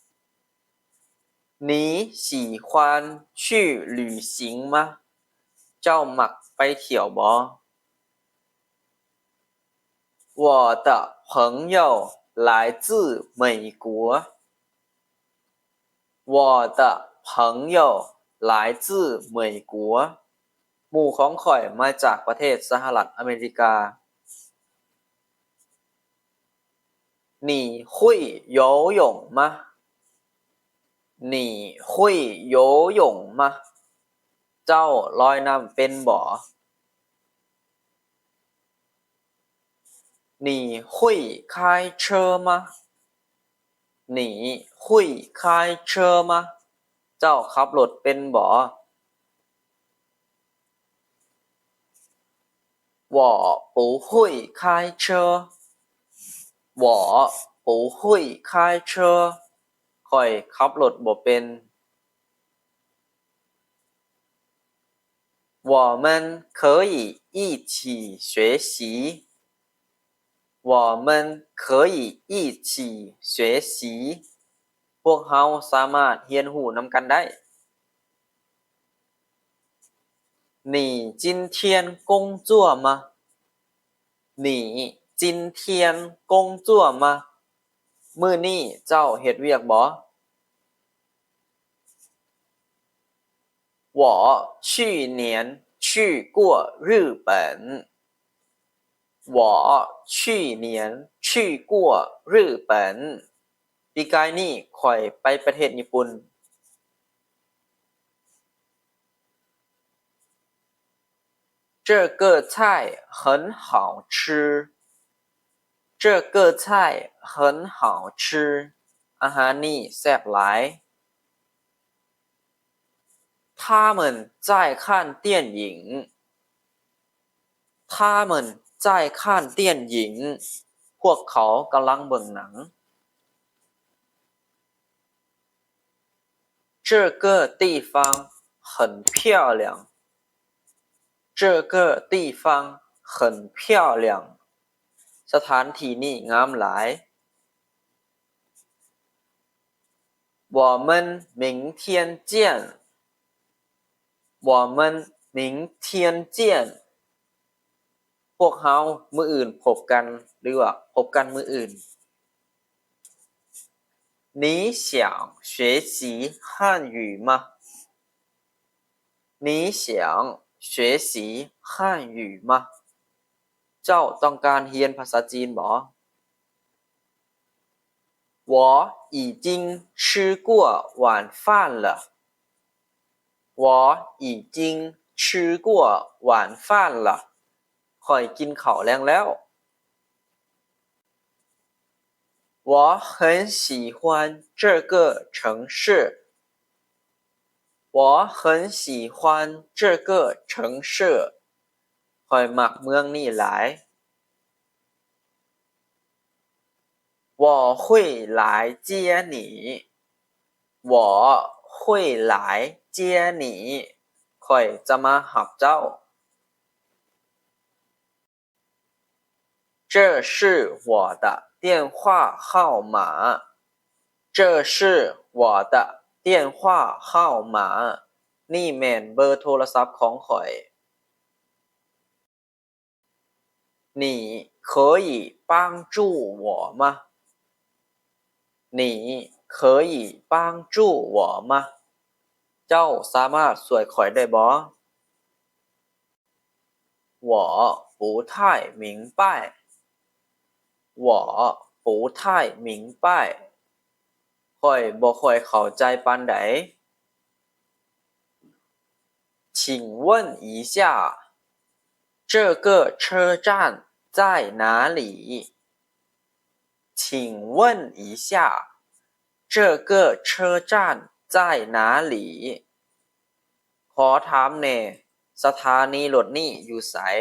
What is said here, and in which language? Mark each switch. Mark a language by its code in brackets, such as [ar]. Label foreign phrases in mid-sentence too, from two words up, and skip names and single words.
[zh] 你喜欢去旅行吗 [tts] เจ้ามักไปเที่ยวบ่ [zh] 我的朋友来自美国我的朋友来自美国 [tts] หมู่ของข้อยมาจากประเทศสหรัฐอเมริกา [zh] 你会游泳吗你会游泳吗 [tts] เจ้าลอยน้ำเป็นบ่ [zh] 你会开车吗你会开车吗 [tts] เจ้าขับรถเป็นบ่ [zh] 我不会开车我不会开车 [tts] ข้อยขับรถบ่เป็น [zh] 我们可以一起学习我们可以一起学习 [tts] พวกเฮาสามารถเรียนรู้นำกันได้ [zh] 你今天工作吗你今天工作吗 [tts] มื้อนี้เจ้าเฮ็ดเวียกบ่ [zh] 我去年去过日本我去年去过日本 [tts] ปีกายนี้ข้อยไปประเทศญี่ปุ่น [zh] 这个菜很好吃这个菜很好吃 [tts] อาหารนี้แซ่บหลาย [zh] 他们在看电影他们在看电影 [tts] พวกเขากำลังเบิ่งหนัง [zh] 这个地方很漂亮这个地方很漂亮 [tts] สถานที่นี้งามหลาย [zh] 我们明天见我们明天见 [tts] พวกเฮามื้ออื่นพบกันหรือว่าพบกันมื้ออื่น [zh] 你想学习汉语吗你想学习汉语吗 [tts] เจ้าต้องการเรียนภาษาจีนบ่ [zh] 我已经吃过晚饭了我已经吃过晚饭了 [tts] ข้อยกินข้าวแลงแล้ว [zh] 我很喜欢这个城市我很喜欢这个城市 [tts] ข้อยมักเมืองนี้หลาย [zh] 我会来接你我会来接你 [tts] ข้อยจะมารับเจ้า [zh] 这是我的电话号码这是我的电话号码 [tts] นี่แม่นเบอร์โทรศัพท์ของข้อย [zh] 你可以帮助我吗你可以帮助我吗 [tts] เจ้าสามารถช่วยข้อยได้บ่ [zh] 我不太明白我不太明白 [tts] ข้อยบ่ค่อยเข้าใจปานใด [zh] 请问一下这个车站在哪里请问一下这个车站在哪里 [tts] ขอถามแหน่สถานีรถนี้อยู่ไส